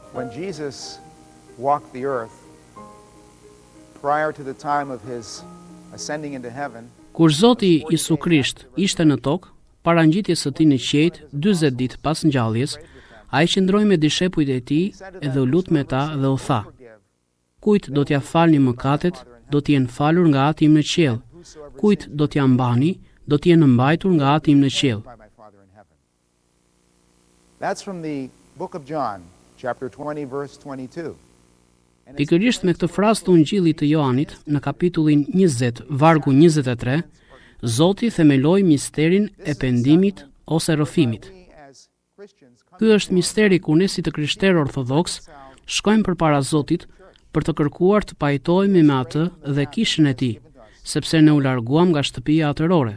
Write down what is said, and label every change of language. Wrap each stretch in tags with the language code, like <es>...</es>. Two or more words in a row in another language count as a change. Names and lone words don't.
<en>Jesus walked the earth prior to the time of his ascending into heaven,</en> <sq>Kur Zoti Isu Krisht ishte në tokë, para ngjitjes së tij në qiejt 40 ditë pas ngjalljes, ai qëndroi me dishepujt e tij edhe u lut me ta dhe u tha: Kujt do t'ja falni mëkatet, do t'jenë falur nga Ati im në qiell. Kujt do t'ja mbani, do t'jenë mbajtur nga Ati im në qiell.</sq> <en>by my Father in heaven. That's from the book of John, chapter 20, verse 22.</en> <sq>Pikërisht me këtë frazë të Ungjillit të Joanit, në kapitullin 20, vargu 23, Zoti themeloi misterin e pendimit ose rrëfimit. Ky është misteri kur ne si të krishterë ortodoks shkojmë përpara Zotit për të kërkuar të pajtohemi me atë dhe kishën e tij, sepse ne u larguam nga shtëpia atërore.</sq>